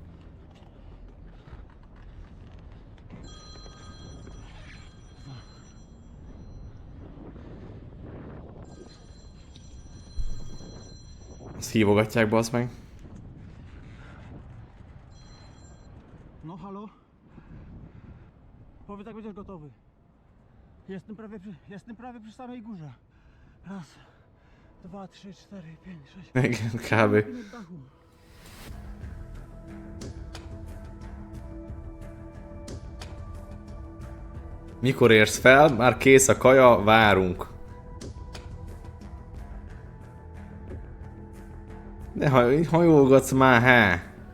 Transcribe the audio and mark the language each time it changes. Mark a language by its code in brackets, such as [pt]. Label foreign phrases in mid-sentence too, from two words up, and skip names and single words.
[hu] Ezt hívogatják, basz meg. No halo? [pl] Powiedz jak będziesz gotowy. Jestem prawie przy samej górze. Raz, dwa, trzy, cztery, pięć, sześć. [hu] Igen, kb. [pl] Na dachu. [hu] Mikor érsz fel? Már kész a kaja, várunk. De hajolgatsz már, há?